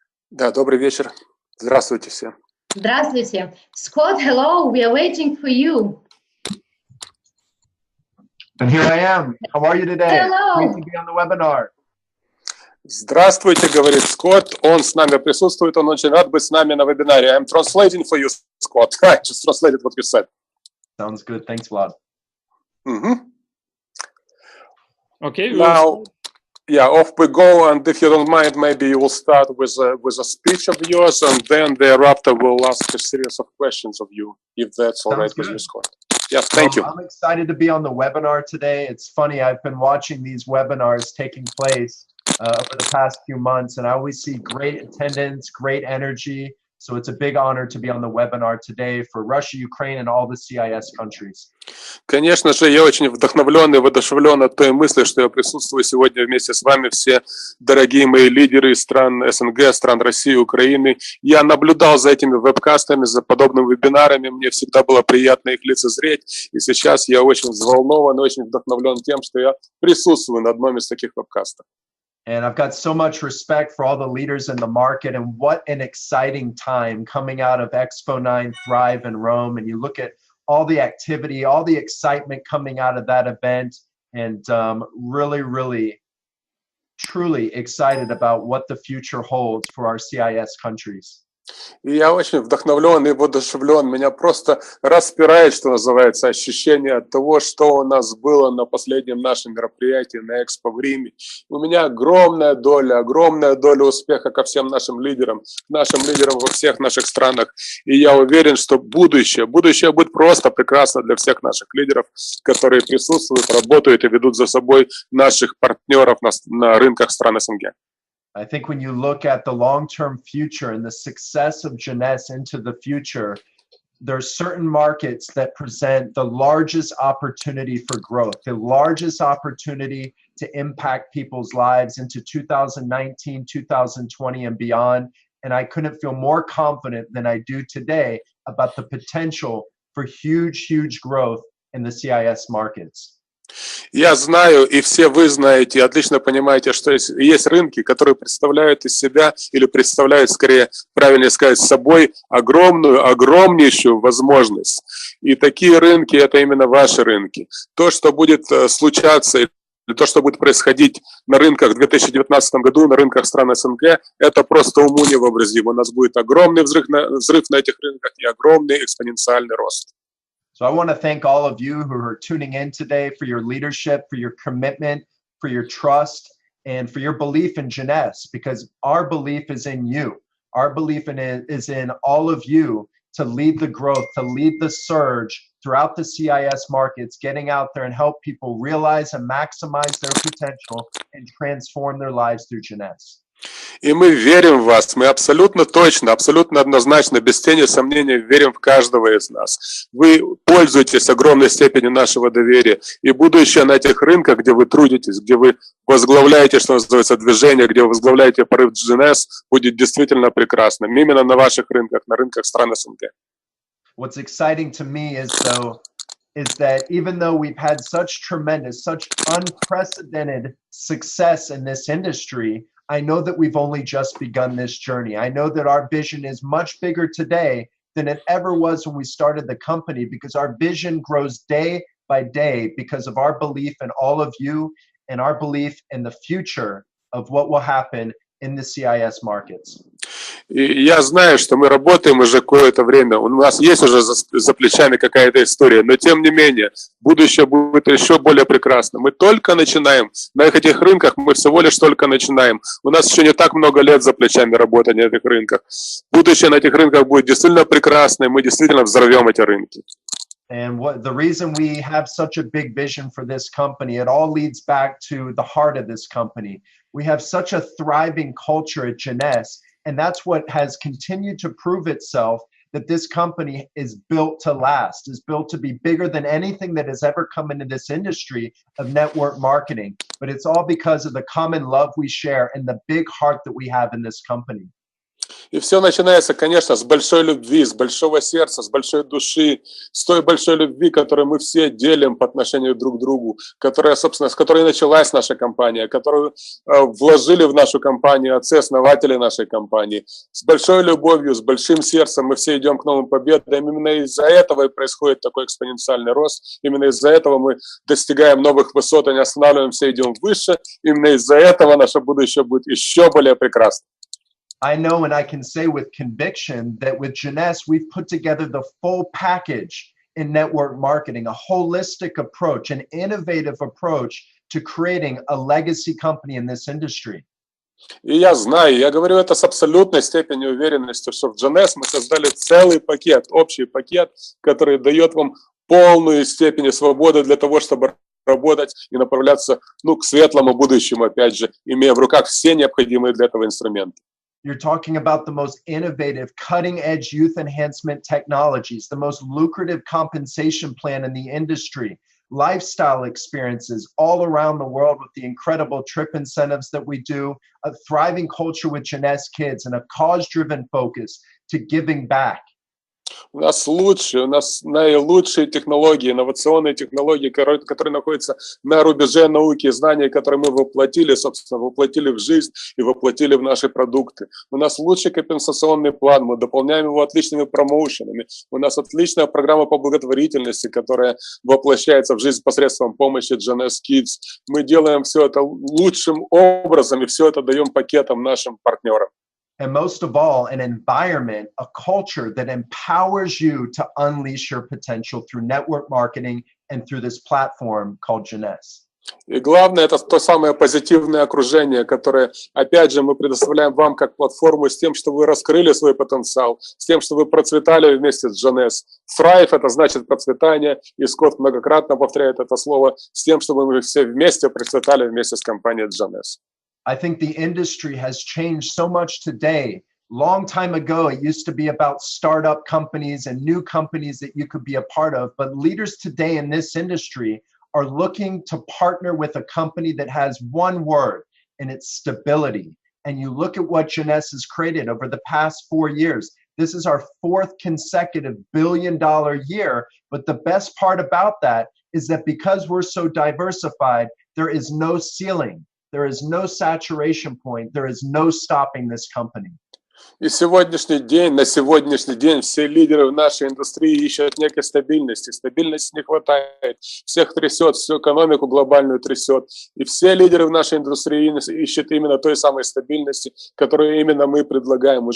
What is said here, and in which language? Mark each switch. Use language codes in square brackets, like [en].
[ru] Да, добрый вечер. Здравствуйте все. Здравствуйте. [en] Scott, hello. We are waiting for you. And here I am. How are you today? Hello. Great to be on the webinar. [ru] Здравствуйте, говорит Скотт. Он с нами присутствует. Он очень рад быть с нами на вебинаре. [en] I'm translating for you, Scott. I just translated what you said. Sounds good. Thanks, Vlad. Okay. Now, yeah, off we go. And if you don't mind, maybe you will start with a speech of yours, and then thereafter we'll ask a series of questions of you, if that's all right with you, Scott. Yeah, thank you. I'm excited to be on the webinar today. It's funny, I've been watching these webinars taking place over the past few months, and I always see great attendance, great energy. So it's a big honor to be on the webinar today for Russia, Ukraine, and all the CIS countries. [ru] Конечно же, я очень вдохновлен и воодушевлен от той мысли, что я присутствую сегодня вместе с вами, все дорогие мои лидеры из стран СНГ, стран России, Украины. Я наблюдал за этими вебкастами, за подобными вебинарами, мне всегда было приятно их лицезреть, и сейчас я очень взволнован, очень вдохновлен тем, что я присутствую на одном из таких вебкастов. [en] And I've got so much respect for all the leaders in the market, and what an exciting time coming out of Expo 9 Thrive in Rome. And you look at all the activity, all the excitement coming out of that event, and really, truly excited about what the future holds for our CIS countries. [ru] И я очень вдохновлен и воодушевлен. Меня просто распирает, что называется, ощущение от того, что у нас было на последнем нашем мероприятии на Экспо в Риме. У меня огромная доля успеха ко всем нашим лидерам во всех наших странах. И я уверен, что будущее будет просто прекрасно для всех наших лидеров, которые присутствуют, работают и ведут за собой наших партнеров на рынках стран СНГ. [en] I think when you look at the long-term future and the success of Jeunesse into the future, there are certain markets that present the largest opportunity for growth, the largest opportunity to impact people's lives into 2019, 2020, and beyond. And I couldn't feel more confident than I do today about the potential for huge growth in the CIS markets. [ru] Я знаю, и все вы знаете, отлично понимаете, что есть рынки, которые представляют из себя, или представляют, скорее, правильнее сказать, собой огромнейшую возможность. И такие рынки – это именно ваши рынки. То, что будет случаться, или то, что будет происходить на рынках в 2019 году, на рынках стран СНГ, это просто уму невообразимо. У нас будет огромный взрыв на этих рынках и огромный экспоненциальный рост. [en] So I want to thank all of you who are tuning in today for your leadership, for your commitment, for your trust, and for your belief in Jeunesse, because our belief is in you. Our belief in it is in all of you to lead the growth, to lead the surge throughout the CIS markets, getting out there and help people realize and maximize their potential and transform their lives through Jeunesse. [ru] И мы верим в вас, мы абсолютно точно, абсолютно однозначно, без тени сомнения верим в каждого из нас. Вы пользуетесь огромной степенью нашего доверия, и будущее на этих рынках, где вы трудитесь, где вы возглавляете, что называется, движение, где вы возглавляете порыв Jeunesse, будет действительно прекрасным. Именно на ваших рынках, на рынках стран СНГ. [en] What's exciting to me is that even though we've had such tremendous, such unprecedented success in this industry, I know that we've only just begun this journey. I know that our vision is much bigger today than it ever was when we started the company, because our vision grows day by day because of our belief in all of you and our belief in the future of what will happen in the CIS markets. [ru] И я знаю, что мы работаем уже какое-то время, у нас есть уже за плечами какая-то история, но тем не менее, будущее будет еще более прекрасно. Мы только начинаем, на этих рынках мы всего лишь только начинаем. У нас еще не так много лет за плечами работы на этих рынках. Будущее на этих рынках будет действительно прекрасно, и мы действительно взорвем эти рынки. [en] And the reason we have such a big vision for this company, it all leads back to the heart of this company. We have such a thriving culture at Jeunesse, and that's what has continued to prove itself that this company is built to last, is built to be bigger than anything that has ever come into this industry of network marketing. But it's all because of the common love we share and the big heart that we have in this company. [ru] И все начинается, конечно, с большой любви, с большого сердца, с большой души, с той большой любви, которую мы все делим по отношению друг к другу, которая, собственно, с которой началась наша компания, которую вложили в нашу компанию отцы-основатели нашей компании. С большой любовью, с большим сердцем мы все идем к новым победам. Именно из-за этого и происходит такой экспоненциальный рост. Именно из-за этого мы достигаем новых высот, и не останавливаемся, идем выше. Именно из-за этого наше будущее будет еще более прекрасным. [en] I know and I can say with conviction that with Jeunesse, we've put together the full package in network marketing, a holistic approach, an innovative approach to creating a legacy company in this industry. [ru] И я знаю, я говорю это с абсолютной степенью уверенности, что в Jeunesse мы создали целый пакет, общий пакет, который дает вам полную степень свободы для того, чтобы работать и направляться, к светлому будущему, опять же, имея в руках все необходимые для этого инструменты. [en] You're talking about the most innovative, cutting-edge youth enhancement technologies, the most lucrative compensation plan in the industry, lifestyle experiences all around the world with the incredible trip incentives that we do, a thriving culture with Jeunesse kids, and a cause-driven focus to giving back. [ru] У нас наилучшие технологии, инновационные технологии, которые находятся на рубеже науки и знаний, которые мы воплотили, собственно, воплотили в жизнь и воплотили в наши продукты. У нас лучший компенсационный план, мы дополняем его отличными промоушенами. У нас отличная программа по благотворительности, которая воплощается в жизнь посредством помощи Jeunesse Kids. Мы делаем все это лучшим образом и все это даем пакетом нашим партнерам. [en] And most of all, an environment, a culture that empowers you to unleash your potential through network marketing and through this platform called Jeunesse. [ru] И главное, это то самое позитивное окружение, которое, опять же, мы предоставляем вам как платформу с тем, чтобы вы раскрыли свой потенциал, с тем, чтобы вы процветали вместе с Jeunesse. Thrive – это значит процветание, и Скотт многократно повторяет это слово, с тем, чтобы мы все вместе процветали вместе с компанией Jeunesse. [en] I think the industry has changed so much today. Long time ago, it used to be about startup companies and new companies that you could be a part of. But leaders today in this industry are looking to partner with a company that has one word, and it's stability. And you look at what Jeunesse has created over the past 4 years. This is our 4th consecutive billion-dollar year. But the best part about that is that because we're so diversified, there is no ceiling. There is no saturation point. There is no stopping this company. [ru] И на сегодняшний день все лидеры в нашей индустрии ищут некой стабильности. Стабильности не хватает. Всех трясет, всю экономику глобальную трясет. И все лидеры в нашей индустрии ищут именно той самой стабильности, которую именно мы предлагаем.